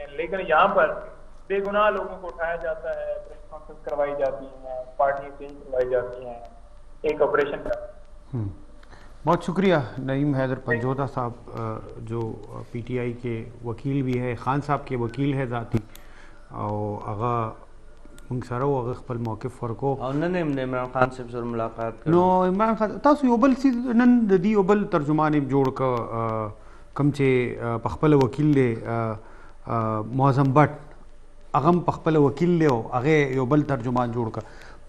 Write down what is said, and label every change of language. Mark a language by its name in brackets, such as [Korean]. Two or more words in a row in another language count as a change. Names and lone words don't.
[Urdu] لیکن یہاں پر بے گناہ لوگوں کو اٹھایا جاتا ہے، [English] press conference [Urdu] کروائی جاتی ہیں، پارٹیاں چینج کروائی جاتی ہیں، ایک آپریشن کا. بہت شکریہ نعیم حیدر پنجوتا صاحب جو پی ٹی آئی کے وکیل بھی ہے، خان صاحب کے وکیل ہے ذاتی، اور اغا [Pashto] موږ سره هغه خپل موقف ورکو او نن هم د عمران خان صاحب سره ملاقات کړو. نو عمران خان تاسو یو بل څیز نن د دې یو بل ترجمان یې جوړ کړ کوم چې په خپل وکیل دی معظم بټ، هغه هم په خپل وکیل دی او هغه یو بل ترجمان جوړ کړ.